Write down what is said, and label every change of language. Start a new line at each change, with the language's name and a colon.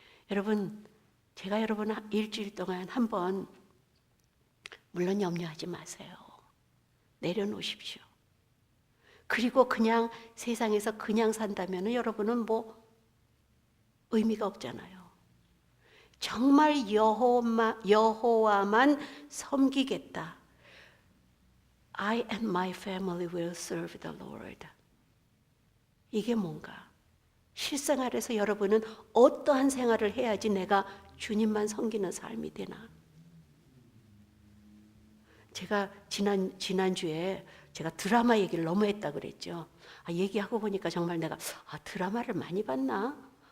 Korean: 여러분, 제가 여러분 일주일 동안 한번, 물론 염려하지 마세요. 내려놓으십시오. 그리고 그냥 세상에서 그냥 산다면 여러분은 의미가 없잖아요. 정말 여호와만 섬기겠다.
English: I and my family will serve the Lord.
Korean: 이게 뭔가? 실생활에서 여러분은 어떠한 생활을 해야지 내가 주님만 섬기는 삶이 되나? 제가 지난주에 제가 드라마 얘기를 너무 했다 그랬죠. 얘기하고 보니까 정말 내가 드라마를 많이 봤나?